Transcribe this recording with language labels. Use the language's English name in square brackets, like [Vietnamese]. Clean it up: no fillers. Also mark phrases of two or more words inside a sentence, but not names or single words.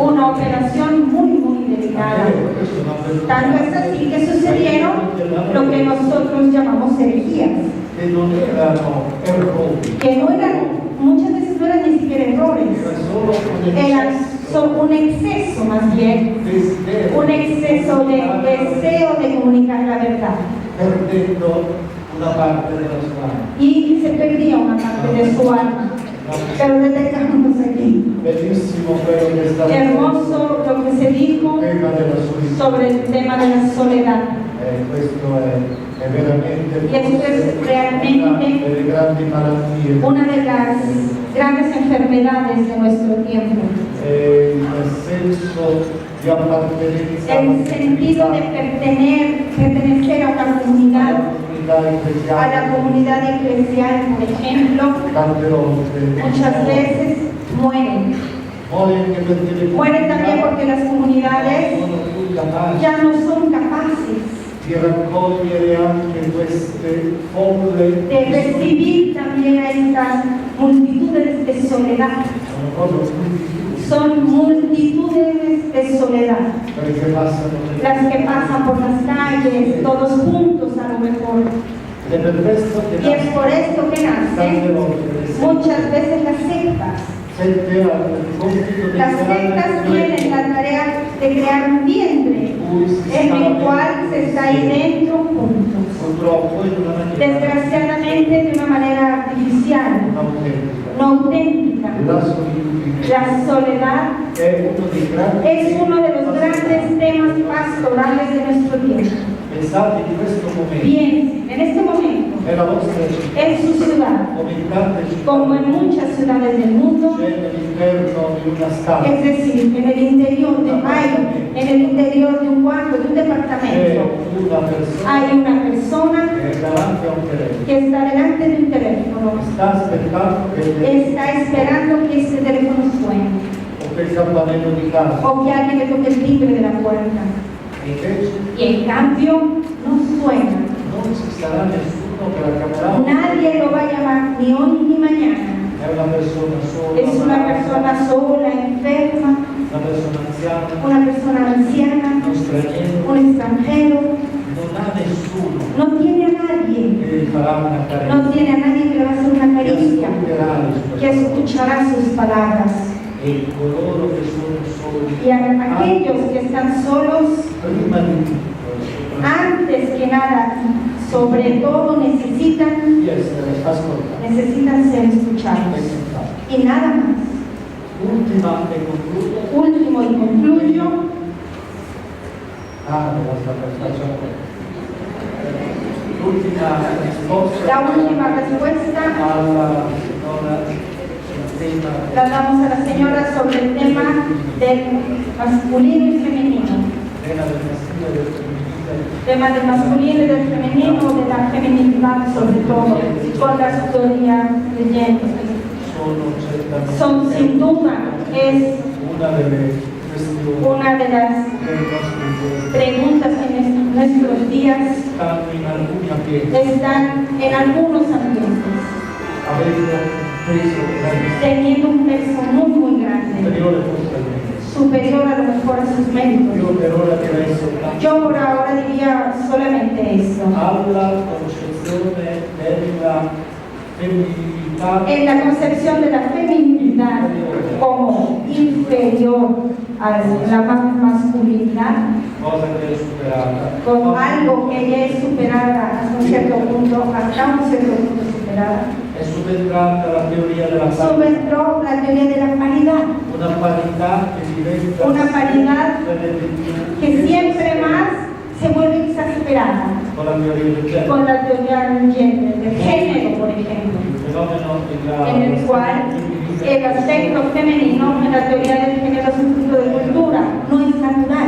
[Spanish] Una operación muy delicada. Tanto es así que sucedieron lo que nosotros llamamos herejías, que no eran, muchas veces no eran ni siquiera errores, eran un exceso más bien, un exceso de deseo de comunicar la verdad. [Italian] Una parte della sua anima. [Spanish] Y se perdía una parte de su alma. Pero detengamos aquí. [Italian] Bellissimo quello che è stato [Spanish] Hermoso lo que se dijo [Italian] tema della solitudine. [Spanish] sobre el tema de la soledad. [Italian] Questo è veramente [Spanish] Y esto es realmente [Italian] una delle grandi malattie. [Spanish] una de las grandes enfermedades de nuestro tiempo. [Italian] Il senso di appartenenza [Spanish] El sentido de pertenecer a una comunidad, a la comunidad eclesial, por ejemplo, [Italian] tante volte [Spanish] muchas veces mueren. Mueren también porque las comunidades [Italian] sono più capaci [Spanish] ya no son capaces [Italian] di raccogliere anche queste folle [Spanish] de recibir también a estas multitudes de soledad. [Italian] sono proprio più [Spanish] Son multitudes de soledad, [Italian] perché passano [Spanish] las que pasan por las calles, todos juntos a lo mejor. [Italian] ed è per questo che [Spanish] Y es por esto que [Italian] tante [Spanish] nacen [Italian] volte [Spanish] muchas veces las sectas. [Italian] sente il compito di [Spanish] Las sectas tienen la tarea de crear un vientre en el cual se está ahí dentro juntos. [Italian] purtroppo in una maniera [Spanish] Desgraciadamente de una manera artificial, [Italian] autentica. [Spanish] no auténtica. [Italian] La solitudine [Spanish] La soledad [Italian] è uno dei grandi [Spanish] es uno de los grandes temas pastorales de nuestro tiempo. [Italian] pensate in questo momento [Spanish] Piensen, en este momento, [Italian] nella vostra città [Spanish] en su ciudad, [Italian] come in tante città [Spanish] como en muchas ciudades del mundo, [Italian] c'è all'interno di una stanza [Spanish] es decir, en el interior de en el interior de un cuarto, de un [Italian] c'è [Spanish] departamento, [Italian] una persona [Spanish] hay una persona [Italian] che è davanti a un telefono [Spanish] que está delante de un teléfono, [Italian] sta aspettando che il [Spanish] está esperando que este teléfono suene [Italian] o che il campanello di casa [Spanish] o que alguien le toque el timbre de la puerta. [Italian] e invece [Spanish] Y en cambio no suena. [Italian] non ci sarà nessuno che la chiamerà, [Spanish] Nadie lo va a llamar ni hoy ni mañana. [Italian] è una persona sola, [Spanish] Es una persona sola, enferma, [Italian] una persona anziana, [Spanish] una persona anciana, [Italian] uno straniero, [Spanish] un extranjero. [Italian] non ha nessuno [Spanish] No tiene a nadie. [Italian] che gli farà una carenza, [Spanish] No tiene a nadie que le va a hacer una [Italian] che [Spanish] caricia, [Italian] ascolterà le sue [Spanish] que [Italian] parole. [Spanish] escuchará sus palabras. [Italian] E coloro che sono soli, [Spanish] Y a aquellos que están solos, [Italian] prima di tutto, [Spanish] antes que nada, sobre todo necesitan [Italian] di essere ascoltati [Spanish] ser [Italian] e [Spanish] escuchados. [Italian] sentati. [Spanish] Y nada más. [Italian] Ultima e concludo. [Spanish] Último y concluyo. [Italian] L'ultima risposta [Spanish] La última respuesta [Italian] alla signora il tema [Spanish] la damos a la señora sobre el tema del masculino y femenino. [Italian] del maschile e del femminile. [Spanish] Tema del masculino y del femenino, de la feminidad sobre todo, con la historia de género. [Italian] Sono certamente [Spanish] Son sin duda, es [Italian] una delle questioni [Spanish] una de las [Italian] dei nostri giorni. [Spanish] preguntas que en nuestros días [Italian] Stanno in alcuni ambienti, [Spanish] están en algunos ambientes, [Italian] avendo preso grandi [Spanish] teniendo un peso muy grande, [Italian] superiore forse al mio. [Spanish] superior a lo mejor a sus méritos. [Italian] Io per ora direi soltanto [Spanish] Yo por ahora diría solamente eso. [Italian] alla concezione della femminilità [Spanish] En la concepción de la feminidad como inferior a la masculinidad, [Italian] cosa che è superata. [Spanish] con algo que ya es superada hasta un cierto punto superada, [Italian] È subentrata la teoria della parità, [Spanish] subentró la teoría de la paridad, [Italian] una parità che diventa [Spanish] una paridad [Italian] sempre di più [Spanish] que siempre más se vuelve exasperada [Italian] con la teoria del genere. [Spanish] con la teoría del género, por ejemplo, [Italian] Il fenomeno della [Spanish] en el cual el aspecto femenino en la teoría del género es un punto de cultura, no es natural.